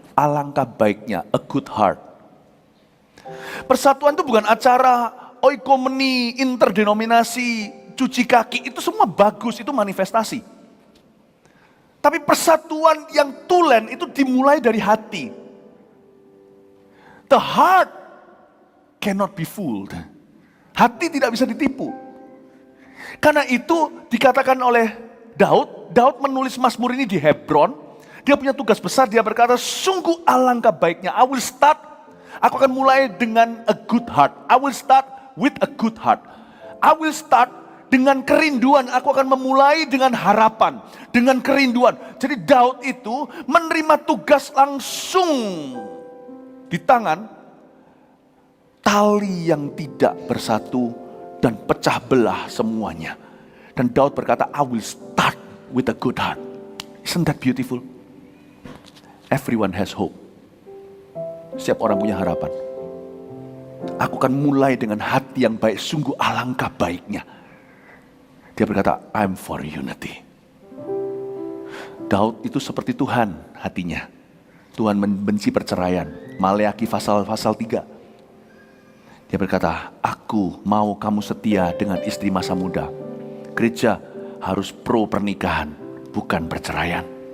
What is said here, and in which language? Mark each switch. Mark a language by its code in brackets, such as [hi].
[id] Alangkah baiknya, [en] a good heart. [id] Persatuan itu bukan acara oikomeni, interdenominasi, cuci kaki, itu semua bagus, itu manifestasi. Tapi persatuan yang tulen itu dimulai dari hati. [en] The heart cannot be fooled. [id] Hati tidak bisa ditipu. Karena itu dikatakan oleh Daud menulis Mazmur ini di Hebron. Dia punya tugas besar, dia berkata, sungguh alangkah baiknya. Aku akan mulai dengan [en] a good heart. I will start with a good heart. I will start [id] dengan kerinduan. Aku akan memulai dengan harapan, dengan kerinduan. Jadi Daud itu menerima tugas langsung di tangan, tali yang tidak bersatu dan pecah belah semuanya. Dan Daud berkata, [en] I will start with a good heart. Isn't that beautiful? Everyone has hope. [id] Setiap orang punya harapan. Aku akan mulai dengan hati yang baik, sungguh alangkah baiknya. Dia berkata, [en] I'm for unity. [id] Daud itu seperti Tuhan hatinya. Tuhan membenci perceraian. Maleakhi pasal 3. Dia berkata, aku mau kamu setia dengan istri masa muda. Gereja harus pro pernikahan, bukan perceraian.